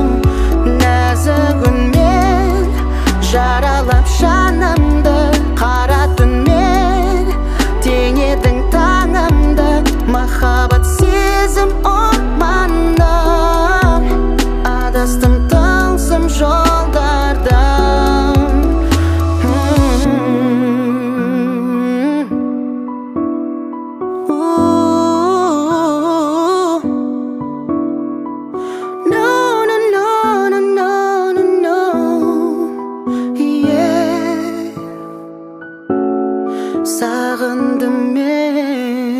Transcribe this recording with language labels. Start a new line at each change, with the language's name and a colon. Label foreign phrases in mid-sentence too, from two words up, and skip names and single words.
Kazakh: Нәзігінмен жаралап жанымды, қара түнмен теңедің таңымды. Махаббат сезім отманым, адастым тылсым жолдарда.
English: No, no, no, no, no, no, no. Yeah.
Kazakh: Сағындым мен.